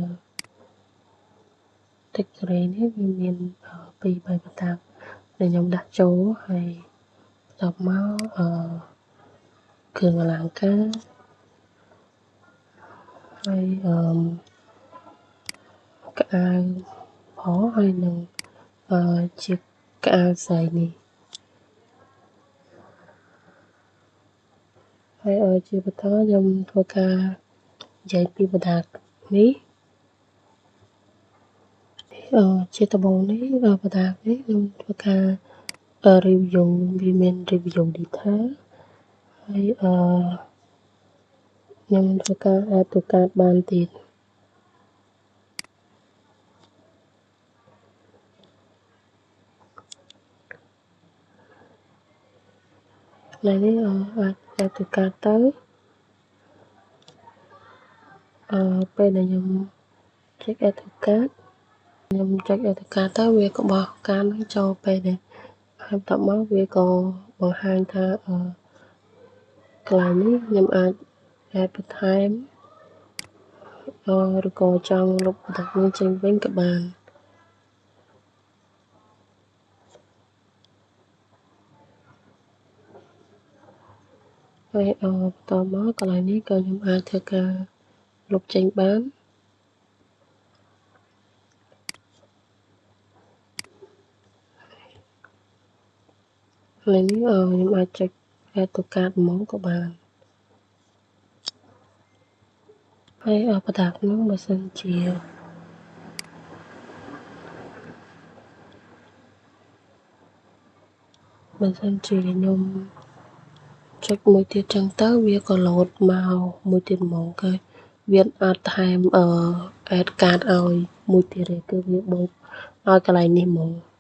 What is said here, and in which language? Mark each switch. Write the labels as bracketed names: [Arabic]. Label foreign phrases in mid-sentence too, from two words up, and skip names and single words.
[Khmer] category នេះវាមាន2-3ប្រដាប់ដែលខ្ញុំដាក់ចូលហើយបន្ទាប់មកគ្រឿងអលង្ការហើយកៅអៅផងហើយនឹងជាកៅអៅស្រីនេះហើយជាបន្តខ្ញុំធ្វើការនិយាយពីបណ្ដានេះ ជាដំបូងនេះបណ្ដានេះខ្ញុំធ្វើការ review វាមាន [English] review detail [Khmer] ហើយខ្ញុំធ្វើការ [English] add to cart [Khmer] បានទៀតថ្ងៃនេះអាច [English] add to cart [Khmer] ទៅ ពេលដែលខ្ញុំចុច [English] add to cart [Khmer] ខ្ញុំចុច [English] add to cart [Khmer] ទៅវាក៏បោះកាតនឹងចូលពេលដែរហើយបន្ទាប់មកវាក៏បង្ហាញថាកន្លែងនេះខ្ញុំអាច add បន្ថែម ឬក៏ចង់លុបបន្ទាប់នេះចេញវិញក៏បានហើយបន្តមកកន្លែងនេះក៏ខ្ញុំអាចធ្វើការលុបចេញបាន ហើយនេះខ្ញុំអាចចុច [English] add to cart [Khmer] ហ្មងក៏បានហើយប្រដាប់នោះបើសិនជា ខ្ញុំចុចមួយទៀតចឹងទៅវាក៏លោតមកមួយទៀតហ្មងគឺវាអត់ថែម [English] add cart [Khmer] ឲ្យមួយទៀតទេគឺវាបូកឲ្យកន្លែងនេះហ្មង